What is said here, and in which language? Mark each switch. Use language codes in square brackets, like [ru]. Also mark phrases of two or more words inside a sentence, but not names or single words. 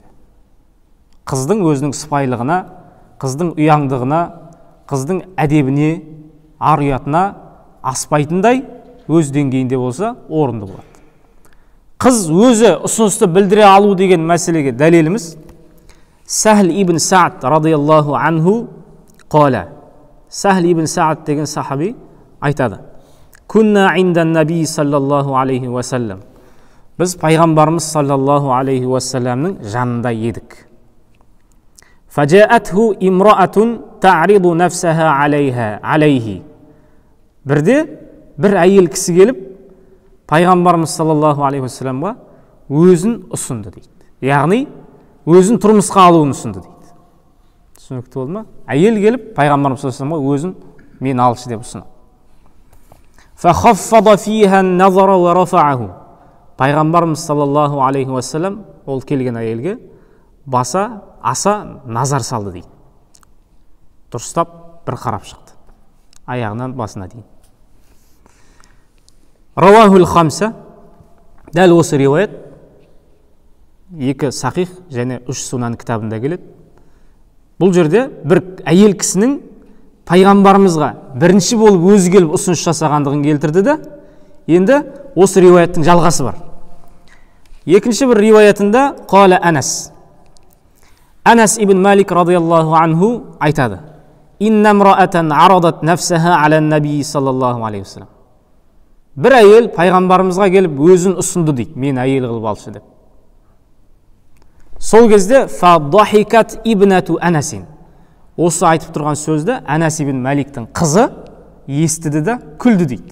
[kk] Қыздың өзінің сыпайылығына, қыздың ұяңдығына, қыздың әдебіне, ар ұятына аспайтындай өз деңгейінде болса, орынды болады. Қыз өзі ұсынысты білдіре алу деген мәселеге дәлеліміз Сахл ибн Саад [ar] رضي الله عنه [kk] қала. Сахл ибн Саад деген сахаби айтады. [ar] كنا عند النبي صلى الله عليه وسلم. [kk] Біз пайғамбарымыз [ar] صلى الله عليه وسلم [kk] жанында едік. [ar] فجاءته امرأة تعرض نفسها عليه. [kk] Бірде бір әйел кісі келіп, пайғамбарымыз [ar] صلى الله عليه وسلم [kk] өзін ұсынды дейді. Яғни, өзін тұрмысқа алуын ұсынды дейді. Түсінікті болды ма? Әйел келіп, пайғамбарымыз [ar] صلى الله عليه وسلم [kk] өзін мен алшы деп ұсынды. [ar] فخفض فيها النظر ورفعه. [kk] Пайғамбарымыз [ar] صلى الله عليه وسلم [kk] ол келген әйелге аса назар салды дейді. Дұрыстап бір қарап шықты. Аяғынан басына дейін. [ar] رواه الخمسة. [kk] Дәл осы риуаят 2 сахих және 3 сунан кітабында келеді. Бұл жерде бір әйел кісінің пайғамбарымызға бірінші болып өзі келіп ұсыныс жасағандығын келтірді де, енді осы риуаяттың жалғасы бар. Екінші бір риуаятында қала Анас ибн Малик [ar] رضي الله عنه [kk] айтады: [ar] «إن امرأة عرضت نفسها على النبي صلى الله عليه وسلم». [kk] Бір әйел пайғамбарымызға келіп өзін ұсынды дейді, мен әйел қылып алшы деп. Сол кезде [ar] فضحكت ابنة أنس, [kk] осы айтып тұрған сөзді Анас ибн Маликтің қызы естіді де күлді дейді.